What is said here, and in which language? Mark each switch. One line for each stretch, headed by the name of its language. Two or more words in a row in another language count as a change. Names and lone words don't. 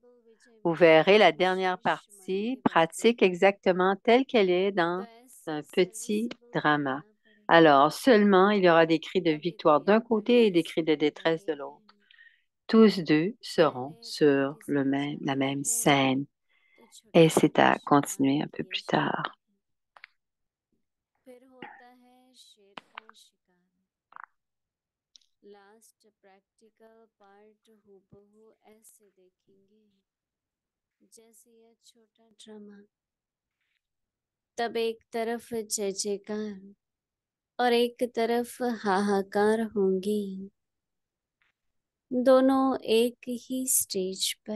French: Vous verrez la dernière partie pratique exactement telle qu'elle est dans un petit drama. Alors, seulement, il y aura des cris de victoire d'un côté et des cris de détresse de l'autre. Tous deux seront sur la même scène. Et c'est à continuer un peu plus tard.
Hindi: फिर होता है शेर का शिकार।
English: last practical part
Hindi: हूबहू ऐसे देखेंगे जैसे यह छोटा ड्रामा। तब एक तरफ जय जयकार और एक तरफ हाहाकार होंगी, दोनों एक ही स्टेज पर।